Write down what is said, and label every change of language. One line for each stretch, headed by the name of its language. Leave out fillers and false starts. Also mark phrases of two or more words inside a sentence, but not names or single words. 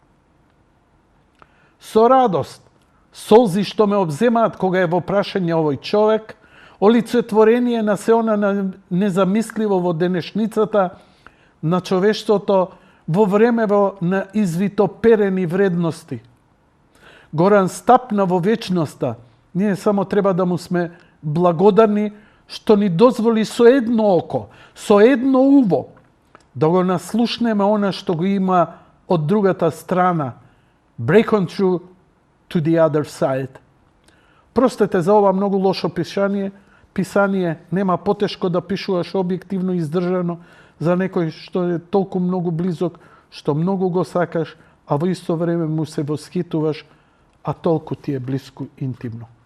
Macedonian: Со радост, солзи што ме обземаат кога е во прашање овој човек, олицетворение на се она незамисливо во денешницата на човештвото во времево на извитоперени вредности. Горан стапна во вечноста, ние само треба да му сме благодарни што ни дозволи со едно око, со едно уво, да го наслушнеме она што го има од другата страна.
English: Break on through to the other side.
Macedonian: Простете за ова многу лошо писание, нема потешко да пишуваш објективно издржано за некој што е толку многу близок, што многу го сакаш, а во исто време му се восхитуваш, а толку ти е близко интимно.